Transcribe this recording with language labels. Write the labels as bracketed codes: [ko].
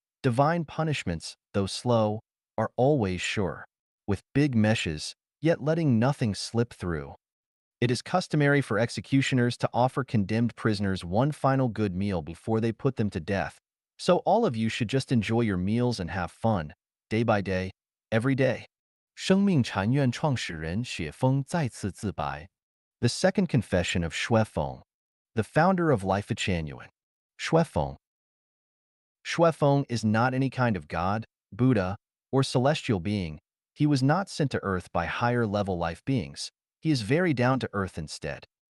[en] Divine punishments, though slow, are always sure, with big meshes, yet letting nothing slip through. It is customary for executioners to offer condemned prisoners one final good meal before they put them to death, so all of you should just enjoy your meals and have fun, day by day, every day. [zh] 生命禅院创始人雪峰再次自白. [en] The second confession of Xuefeng, the founder of Life Changyuan. Xuefeng. Xuefeng is not any kind of god, Buddha, or celestial being. He was not sent to Earth by higher-level life beings. He is very down to earth instead.